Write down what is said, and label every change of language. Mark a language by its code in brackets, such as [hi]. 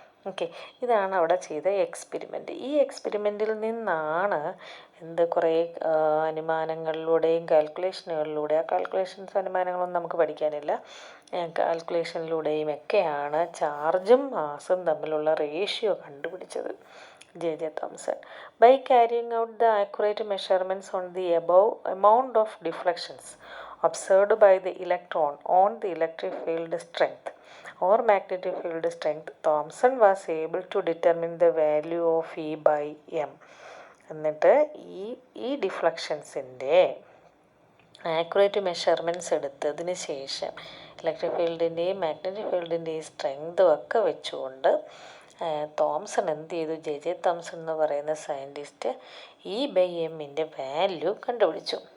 [ml] Okay, ഇതാണ് അവിടെ ചെയ്ത എക്സ്പെരിമെൻ്റ്. ഈ എക്സ്പെരിമെൻറ്റിൽ നിന്നാണ് കുറേ അനുമാനങ്ങളിലൂടെയും കാൽക്കുലേഷനുകളിലൂടെ, ആ കാൽക്കുലേഷൻസ് അനുമാനങ്ങളൊന്നും നമുക്ക് പഠിക്കാനില്ല, കാൽക്കുലേഷനിലൂടെയും ഒക്കെയാണ് ചാർജും മാസും തമ്മിലുള്ള റേഷ്യോ കണ്ടുപിടിച്ചത് J.J. [en] Thomson. By carrying out the accurate measurements on the above amount of deflections observed by the electron on the electric field strength or magnetic field strength, Thomson was able to determine the value of E by M. [ml] എന്നിട്ട് ഈ ഡിഫ്ലക്ഷൻസിൻ്റെ accurate measurements എടുത്തതിന് ശേഷം electric ഫീൽഡിൻ്റെയും magnetic ഫീൽഡിൻ്റെയും സ്ട്രെങ്തും ഒക്കെ വെച്ചുകൊണ്ട് Thomson എന്ത് ചെയ്തു? J.J. Thomson എന്ന് പറയുന്ന സയൻറ്റിസ്റ്റ് E by എമ്മിൻ്റെ വാല്യൂ കണ്ടുപിടിച്ചു.